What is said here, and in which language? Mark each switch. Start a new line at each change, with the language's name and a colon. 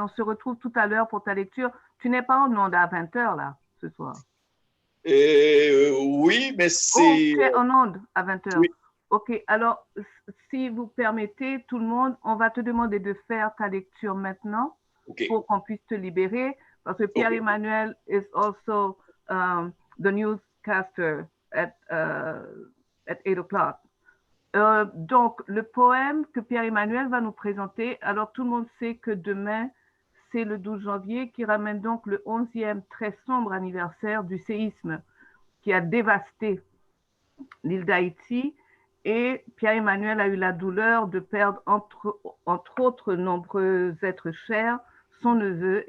French: On se retrouve tout à l'heure pour ta lecture. Tu n'es pas en onde à 20h là, ce soir. Oui, mais c'est... Oh, tu es en onde à 20h. Oui. Ok, alors si vous permettez, tout le monde, on va te demander de faire ta lecture maintenant pour qu'on puisse te libérer. Parce que Pierre-Emmanuel
English: is also the newscaster at 8 o'clock.
French: Donc, le poème que Pierre-Emmanuel va nous présenter, alors tout le monde sait que demain, c'est le 12 janvier, qui ramène donc le 11e très sombre anniversaire du séisme qui a dévasté l'île d'Haïti. Et Pierre-Emmanuel a eu la douleur de perdre, entre autres nombreux êtres chers, son neveu.